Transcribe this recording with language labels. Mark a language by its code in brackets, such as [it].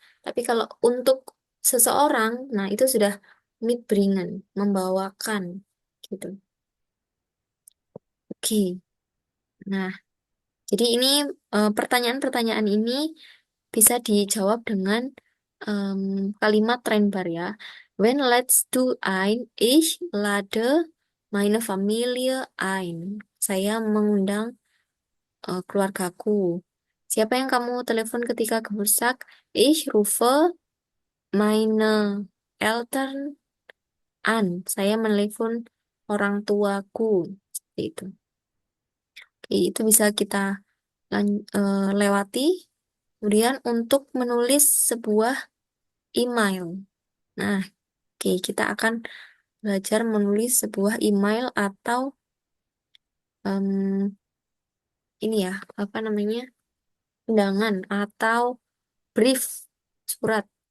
[id] Tapi kalau untuk seseorang, nah itu sudah mitbringen, membawakan gitu. Oke. Nah, jadi ini pertanyaan-pertanyaan ini bisa dijawab dengan em, kalimat Trennbar ya. [de] When let's do ein, ich lade meine Familie ein. [id] Saya mengundang keluargaku. Siapa yang kamu telepon ketika Geburtstag? [de] Ich rufe meine Eltern an. [id] Saya menelepon orang tuaku. Seperti itu. Oke, itu bisa kita lewati. Kemudian untuk menulis sebuah email. Nah, oke, kita akan belajar menulis sebuah email atau em, ini ya, apa namanya, undangan atau brief, surat.